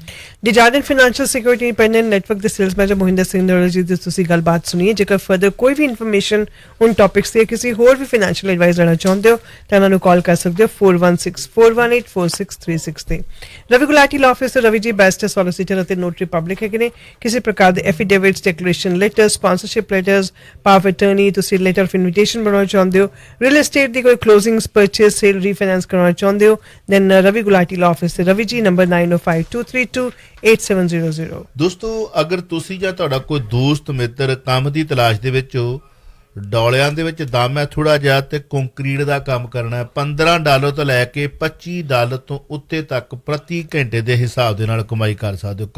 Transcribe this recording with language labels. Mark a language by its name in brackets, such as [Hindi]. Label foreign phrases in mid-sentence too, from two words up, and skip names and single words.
[Punjabi] ਡਿਜ਼ਾਰਡਨ ਫਾਈਨੈਂਸ਼ੀਅਲ ਸਿਕਿਉਰਿਟੀ ਇੰਡੀਪੈਂਡੈਂਟ ਨੈਟਵਰਕ ਦੇ [English] sales manager [Punjabi] ਮੋਹਿੰਦਰ ਸਿੰਘ ਨਰੋਲਾ ਜੀ ਦੀ ਤੁਸੀਂ ਗੱਲਬਾਤ ਸੁਣੀਏ। ਜੇਕਰ ਫਰਦਰ ਕੋਈ ਵੀ ਇਨਫੋਰਮੇਸ਼ਨ ਉਨ ਟੌਪਿਕਸ ਤੇ ਕਿਸੇ ਹੋਰ ਵੀ [English] financial advice [Punjabi] ਲੈਣਾ ਚਾਹੁੰਦੇ ਹੋ ਤਾਂ ਇਹਨਾਂ ਨੂੰ ਕਾਲ ਕਰ ਸਕਦੇ ਹੋ 4164184636 ਤੇ। ਰਵੀ ਗੁਲਾਟੀ ਲਾਅ ਆਫਿਸ ਰਵੀ ਜੀ [English] best solicitor [Punjabi] ਅਤੇ [English] notary public [Punjabi] ਹੈਗੇ ਨੇ। ਕਿਸੇ ਪ੍ਰਕਾਰ ਦੇ [English] affidavits, declaration separation letters, sponsorship letters, power of attorney, [Punjabi] ਤੁਸੀਂ [English] letter of invitation [Punjabi] ਬਣਾਉਣਾ ਚਾਹੁੰਦੇ ਹੋ, [English] real estate [Punjabi] ਦੀ ਕੋਈ [English] closings, purchase, sale, refinance [Punjabi] ਕਰਵਾਉਣਾ ਚਾਹੁੰਦੇ ਹੋ, then Ravi Gulati Law Office ਤੇ ਰਵੀ ਜੀ, number 9052328700। ਦੋਸਤੋ, ਅਗਰ ਤੁਸੀਂ ਜਾਂ ਤੁਹਾਡਾ ਕੋਈ ਦੋਸਤ ਮਿੱਤਰ ਕੰਮ ਦੀ ਤਲਾਸ਼ ਦੇ ਵਿੱਚ ਹੋ, ਡੋਲਿਆਂ ਦੇ ਵਿੱਚ ਦਮ ਹੈ ਥੋੜਾ ਜਿਹਾ ਤੇ ਕੰਕਰੀਟ ਦਾ ਕੰਮ ਕਰਨਾ ਹੈ, $15 ਤੋਂ ਲੈ ਕੇ $25 ਤੋਂ ਉੱਤੇ ਤੱਕ ਪ੍ਰਤੀ ਘੰਟੇ ਦੇ ਹਿਸਾਬ ਦੇ ਨਾਲ ਕਮਾਈ ਕਰ ਸਕਦੇ ਹੋ।